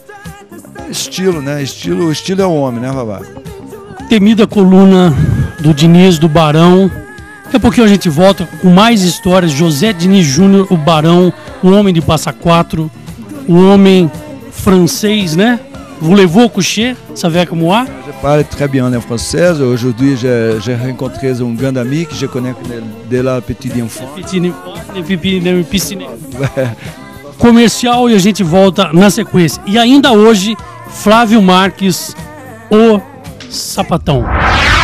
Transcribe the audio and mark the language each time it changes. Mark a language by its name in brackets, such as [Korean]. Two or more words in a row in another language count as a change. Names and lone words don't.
[Portuguese] Estilo, né? Estilo é o homem, né, Vavá? Temida coluna do Diniz, do Barão. Daqui a pouquinho a gente volta com mais histórias. José Diniz Júnior, o Barão, o homem de Passa Quatro, o homem francês, né? [French] Voulez-vous coucher? Savez comment? Je parle très bien en français. Aujourd'hui, j'ai rencontré un grand ami que je connais de la petite enfance. [Portuguese] Comercial e a gente volta na sequência. E ainda hoje, Flávio Marques, o Sapatão.